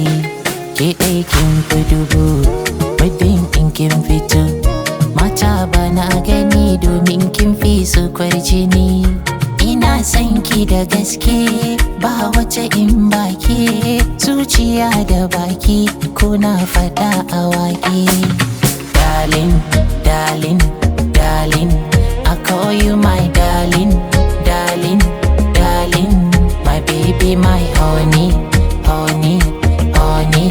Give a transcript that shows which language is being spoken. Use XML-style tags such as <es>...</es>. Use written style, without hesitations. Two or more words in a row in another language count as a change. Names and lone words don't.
<ha>Ke aikin fi dubu, muddin in kin fito. Mata bana gani domin kin fi su kwarjini. Ina son ki da gaske, ba wace in baki. Zuciya da baki, kuna faɗa a waƙe.</ha> <en>Darling, darling, darling, I call you my darling, darling, darling, my baby, my honey, honey, honey.</en>